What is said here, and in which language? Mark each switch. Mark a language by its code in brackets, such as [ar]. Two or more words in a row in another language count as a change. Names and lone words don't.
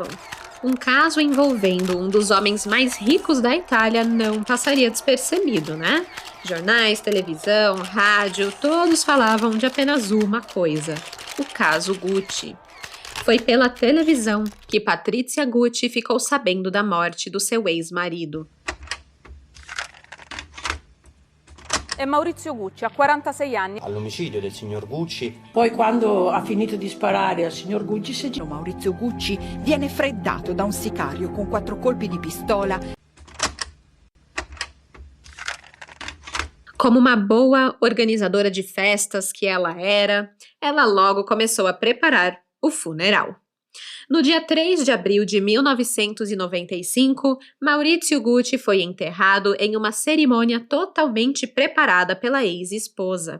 [pt] Um caso envolvendo um dos homens mais ricos da Itália não passaria despercebido, né? Jornais, televisão, rádio, todos falavam de apenas uma coisa: o caso Gucci. Foi pela televisão que Patrizia Gucci ficou sabendo da morte do seu ex-marido. [it] È Maurizio Gucci, ha 46 anni. All'omicidio del signor Gucci. Poi quando ha finito di sparare al signor Gucci si gira. Maurizio Gucci viene freddato da un sicario con 4 colpi di pistola. [pt] Como uma boa organizadora de festas que ela era, ela logo começou a preparar o funeral. No dia 3 de abril de 1995, Maurizio Gucci foi enterrado em uma cerimônia totalmente preparada pela ex-esposa.